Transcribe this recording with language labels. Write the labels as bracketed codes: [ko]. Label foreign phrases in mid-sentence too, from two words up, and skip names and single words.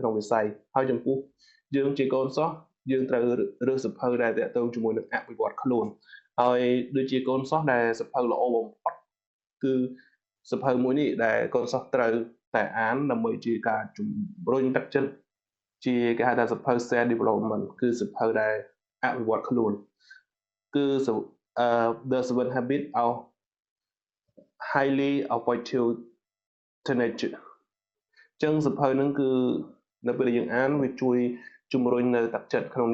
[km] ក្នុងវិស័យហើយចំពោះយើងជាកូនសិស្សយើងត្រូវរើសសៀវភៅដែលតាក់ទងជាមួយនឹងអភិវឌ្ឍខ្លួនហើយ ដូចជាកូនសិស្សដែលសៀវភៅល្អបំផុតគឺសៀវភៅមួយនេះដែលកូនសិស្សត្រូវតែអានដើម្បីជាការជំរុញទឹកចិត្តជាគេហៅថាសៀវភៅ [en] self development [km] គឺសៀវភៅដែលអភិវឌ្ឍខ្លួនគឺ The Seven Habits of Highly Effective Teenagers អញ្ចឹងសៀវភៅហ្នឹងគឺនៅពេលដែលយើងអានវាជួយជំរុញនៅទឹកចិត្តក្នុង